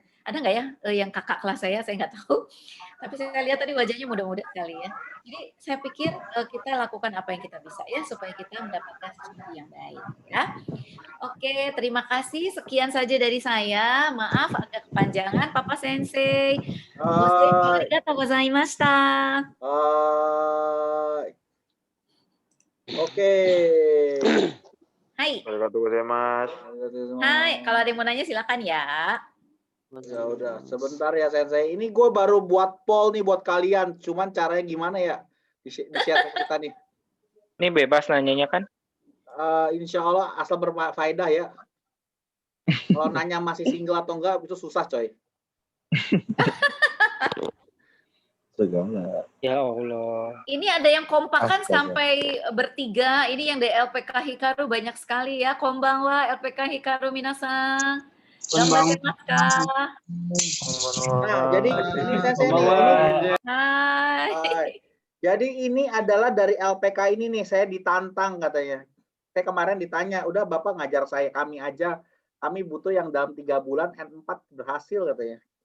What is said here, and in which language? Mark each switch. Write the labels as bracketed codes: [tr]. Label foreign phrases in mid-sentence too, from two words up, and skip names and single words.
[id] Ada nggak ya yang kakak kelas saya nggak tahu. Tapi saya lihat tadi wajahnya muda-muda sekali ya. Jadi saya pikir kita lakukan apa yang kita bisa ya supaya kita mendapatkan sesuatu yang baik ya. Oke, terima kasih. Sekian saja dari saya. Maaf agak kepanjangan, Papa Sensei. [ja] ありがとうございました. [id] Oke. Hai. [ja] ありがとうございます. [id] Hai, kalau ada yang mau nanya silakan ya. Ya udah, sebentar ya Sensei. Ini gue baru buat poll nih buat kalian. Cuman caranya gimana ya? Di-share ke kita nih. Ini bebas nanyanya kan? [ar] إن شاء الله [id] asal berfaedah ya. Kalau nanya masih single atau enggak itu susah coy. [ar] يا الله. [id] Ini ada yang kompak kan sampai bertiga. Ini yang dari LPK Hikaru banyak sekali ya. [ja] こんばんは LPK Hikaru みなさん. [id] Konbanwa. Nah, jadi ini Sensei nih. Hai. Jadi ini adalah dari LPK ini nih, saya ditantang katanya. Saya kemarin ditanya, udah Bapak ngajar kami aja. Kami butuh yang dalam 3 bulan N4 berhasil katanya.